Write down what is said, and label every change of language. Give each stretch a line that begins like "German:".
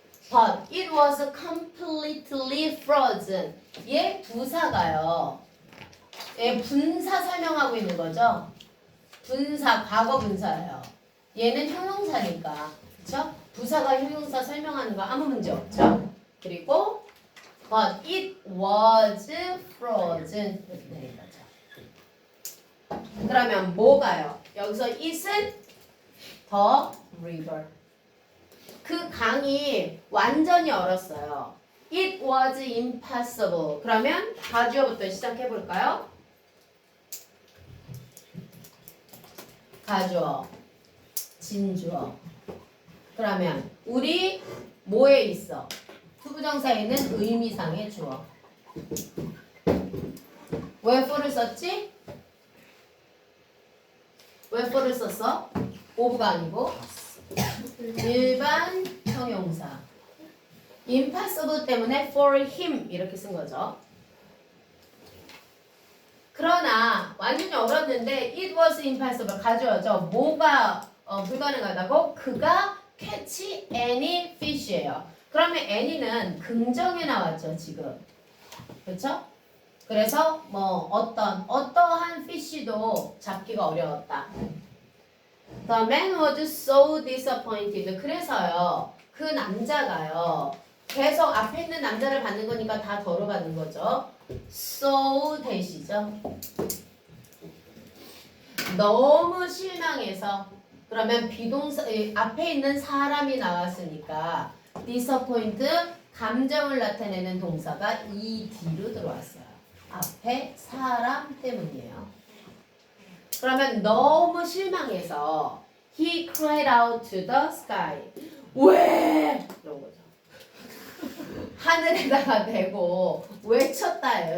English: But it was completely frozen.
Korean: 얘 부사가요. 얘 분사 설명하고 있는 거죠. 분사, 과거 분사예요. 얘는 형용사니까. 그쵸? 부사가 형용사 설명하는 거 아무 문제 없죠. 그리고
English: But it was frozen.
Korean: 이렇게 되는 거죠. 그러면 뭐가요? 여기서
English: it은 the river.
Korean: 그 강이 완전히 얼었어요.
English: It was impossible.
Korean: 그러면 가주어부터 시작해 볼까요? 가주어, 진주어. 그러면 우리 뭐에 있어? 투부정사에 있는 의미상의 주어. 왜 for를 썼지? 왜 for를 썼어? of가 아니고 일반 형용사. impossible 때문에 for him 이렇게 쓴 거죠. 그러나 완전히 얼었는데
English: it was impossible
Korean: 가져오죠. 뭐가 불가능하다고? 그가
English: catch any fish예요.
Korean: 그러면 any는 긍정에 나왔죠 지금. 그렇죠? 그래서 뭐 어떠한 fish도 잡기가 어려웠다.
English: The man was so disappointed.
Korean: 그래서요 그 남자가요 계속 앞에 있는 남자를 받는 거니까 다 덜어 받는 거죠. so 대시죠. 너무 실망해서 그러면 비동사 앞에 있는 사람이 나왔으니까 disappoint 감정을 나타내는 동사가 ed로 들어왔어요. 앞에 사람 때문이에요. 그러면 너무 실망해서
English: he cried out to the sky.
Korean: 왜? 이런 거죠. 하늘에다가 대고 외쳤다예요.